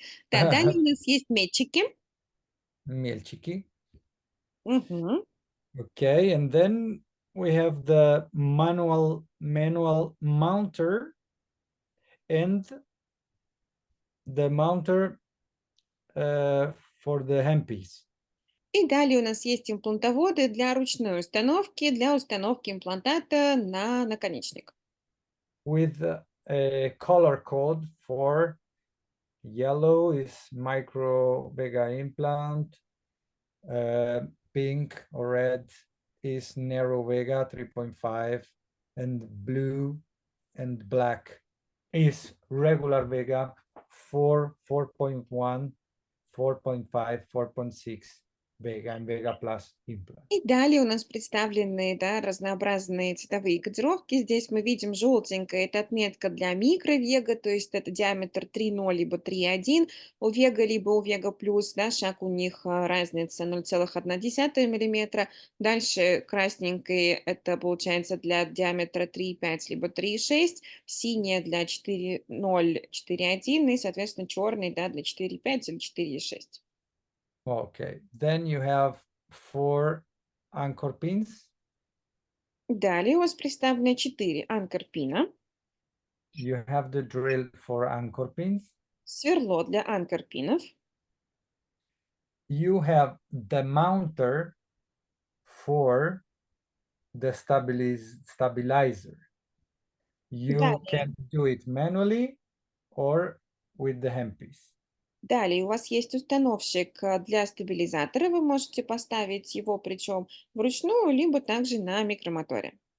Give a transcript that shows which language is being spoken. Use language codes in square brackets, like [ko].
[ru] Да, далее у нас есть метчики. Мельчики. Мгм. [en] Okay, and then we have the manual mounter and the mounter for the handpiece. [ru] И далее у нас есть имплантоводы для ручной установки, для установки имплантата на наконечник. [en] With a color code for yellow is micro vega implant, pink or red is narrow vega 3.5, and blue and black is regular vega 4, 4.1, 4.5, 4.6 vega and vega plus implant. [ru] И далее у нас представлены, да, разнообразные цветовые кодировки. Здесь мы видим желтенькое– это отметка для микровега, то есть это диаметр 3,0 либо 3,1 у вега, либо у вега плюс, да, шаг у них разница 0,1 миллиметра. Дальше красненькое– это получается для диаметра 3,5 либо 3,6, синяя для 4,0, 4,1 и, соответственно, черный, да, для 4,5 или 4,6. [en] Okay, then you have 4 anchor pins. [ru] Далее у вас представлены 4 анкер-пина, [en] You have the drill for anchor pins. [ru] сверло для анкер-пинов. [en] You have the mounter for the stabilizer. You [ru] Далее, [en] can do it manually or with the handpiece. [ru] далее у вас есть установщик для стабилизатора. Вы можете поставить его причем вручную, либо также на микромоторе.